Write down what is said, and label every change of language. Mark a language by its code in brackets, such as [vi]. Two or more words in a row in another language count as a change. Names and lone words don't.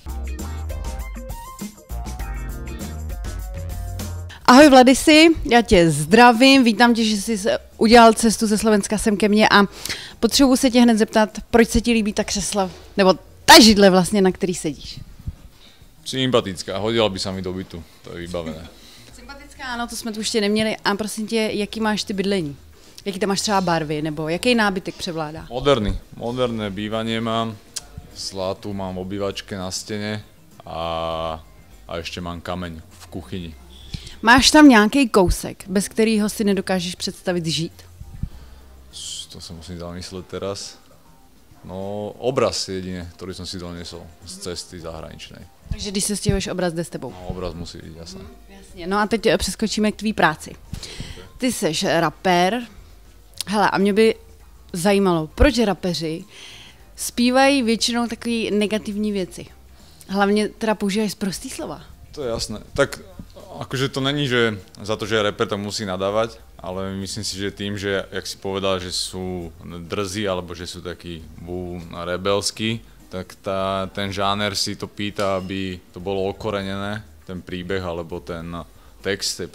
[cs] Ahoj Vladisi, já tě zdravím, vítám tě, že jsi udělal cestu ze Slovenska sem ke mně a potřebuji se tě hned zeptat, proč se ti líbí ta křesla, nebo ta židle vlastně, na který sedíš? [sk] Sympatická, hodila by sa mi do bytu, to je vybavené. [cs] Sympatická, ano, to jsme tu ještě neměli. A prosím tě, jaký máš ty bydlení? Jaký tam máš třeba barvy, nebo jaký nábytek převládá? [sk] Moderné bývanie mám, zlatú mám v obývačke na stene a ešte mám kameň v kuchyni. [cs] Máš tam nějaký kousek, bez kterého si nedokážeš představit žít? [sk] To sa musím zamysleť teraz. No, obraz jedine, ktorý som si doniesol z cesty zahraničnej. [cs] Takže když se stěhuješ, obraz jde s tebou? [sk] No, obraz musí byť, jasné. [cs] Jasně, no a teď přeskočíme k tvý práci. Ty seš rapper. Hele, a mě by zajímalo, proč rapeři zpívají většinou takové negativní věci? Hlavně teda používají sprostý slova. [sk] To je jasné. Tak akože to není, že za to, že je rapper, to musí nadávať, ale myslím si, že tým, že, jak si povedal, že sú drzí, alebo že sú takí rebelskí, tak ten žáner si to pýta, aby to bolo okorenené, ten príbeh alebo ten text tej